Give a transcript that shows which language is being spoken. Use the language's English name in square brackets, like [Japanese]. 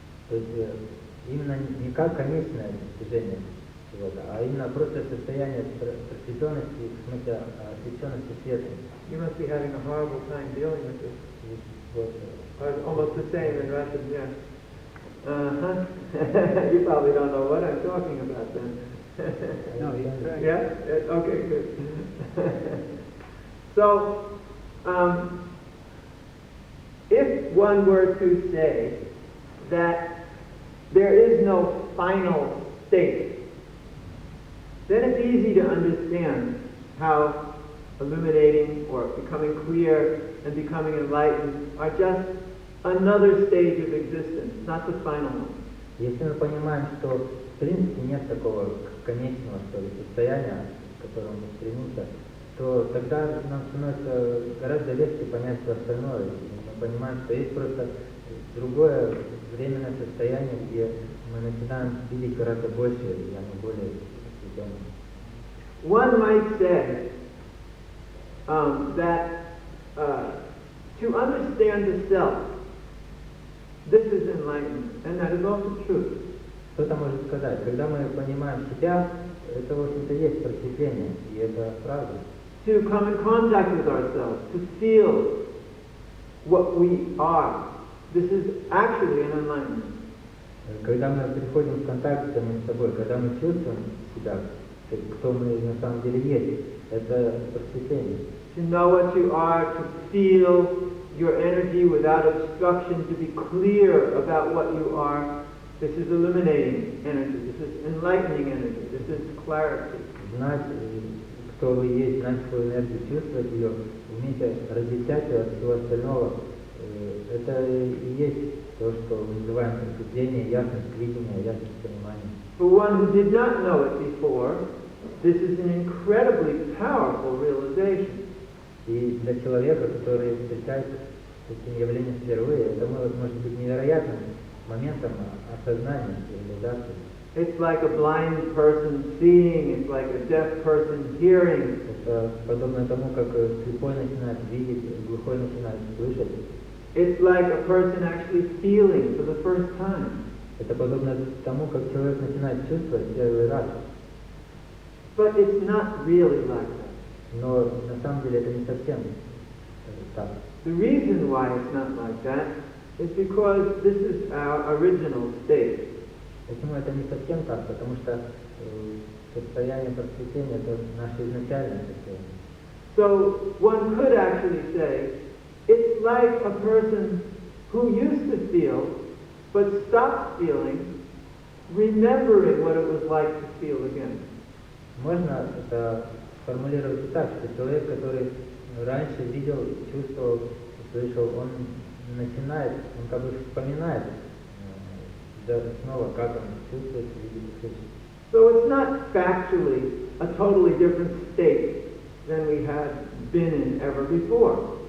[Russian] То есть именно не как конечное достижение чего-то, а именно просто состояние просветленности, в смысле освещенности светом. [English] You must be having a horrible time dealing with this. Almost the same in Russian, yeah. You probably don't know what I'm talking about then. No, yeah. Yeah? Okay, good. So, if one were to say that there is no final state, then it's easy to understand how illuminating or becoming clear and becoming enlightened are just another stage of existence, not the final one. [Russian] Если мы понимаем, что в принципе нет такого конечного что ли, состояния, к которому мы стремимся, то тогда нам становится гораздо легче понять все остальное. Мы понимаем, что есть просто другое временное состояние, где мы начинаем видеть гораздо больше, и оно более освещенное. [English] One might say that to understand the self, this is enlightenment, and that is also true. [Russian] Кто-то может сказать, когда мы понимаем себя, это, в общем-то, есть просветление, и это правда. [English] To come in contact with ourselves, to feel what we are, this is actually an enlightenment. [Russian] Когда мы приходим в контакт с самим собой, когда мы чувствуем себя, кто мы на самом деле есть, это просветление. [English] To know what you are, to feel your energy without obstruction, to be clear about what you are, this is illuminating energy, this is enlightening energy, this is clarity. [Russian] Знать, кто вы есть, знать свою энергию, чувствовать ее, уметь различать ее от всего остального, это и есть то, что мы называем просветление, ясность видения, ясность понимания. [English] For one who did not know it before, this is an incredibly powerful realization. [Russian] И для человека, который встречается с этим явлением впервые, это может быть невероятным моментом осознания и реализации. [English] It's like a blind person seeing, it's like a deaf person hearing. [Russian] Это подобно тому, как слепой начинает видеть, глухой начинает слышать. [English] It's like a person actually feeling for the first time. [Russian] Это подобно тому, как человек начинает чувствовать первый раз. [English] But it's not really like that. [Russian] Но на самом деле это не совсем так. [English] The reason why it's not like that is because this is our original state. [Russian] Почему это не совсем так? Потому что состояние просветления это наше изначальное состояние. [English] So one could actually say it's like a person who used to feel but stopped feeling, remembering what it was like to feel again. [Russian] Можно это сформулировать и так, что человек, который раньше видел, чувствовал, слышал, он начинает, он как бы вспоминает снова, как он чувствует, видит, слышит. [English] So it's not factually a totally different state than we had been in ever before.